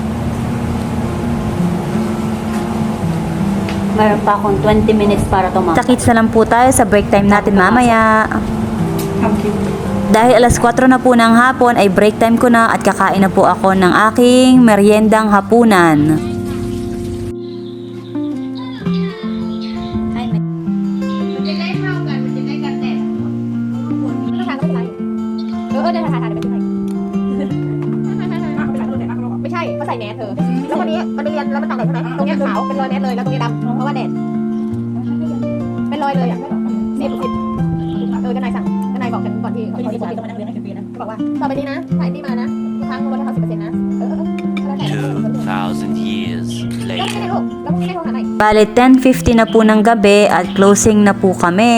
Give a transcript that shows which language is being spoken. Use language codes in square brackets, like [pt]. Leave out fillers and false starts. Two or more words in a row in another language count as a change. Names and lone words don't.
[tl] Meron pa akong 20 minutes para tumakas. Takits na lang po tayo sa break time natin mamaya. [th] ทำคลิป [tl] Dahil alas 4 na po ng hapon ay break time ko na at kakain na po ako ng aking meriendang hapunan. [th] มันจะได้เท่ากัน มันจะได้กันแดดไม่ต้องทานก็ไม่เป็นไรเดินถ่ายไปเป็นไรไม่ใช่เขาใส่แมสเธอ แล้ววันนี้มันเรียนแล้วมันตากแดดใช่ไหมตรงนี้ขาวเป็นรอยแมสเลยแล้วตรงนี้ดำเพราะว่าแดดเป็นรอยเลยอ่ะ10ก็นายสั่งก็นายบอกกันก่อนที่เขาจะบอกว่าบอกว่าต่อไปนี้นะถ่ายที่มานะทุกครั้งลดให้เขา 10% นะ [en] 2,000 years [th] แล้วไม่ [en] later. [th] ได้ลูกแล้วพรุ่งนี้ได้โทรหาใหม่ [tl] Bale, 10:50 na po ng gabi at closing na po kami.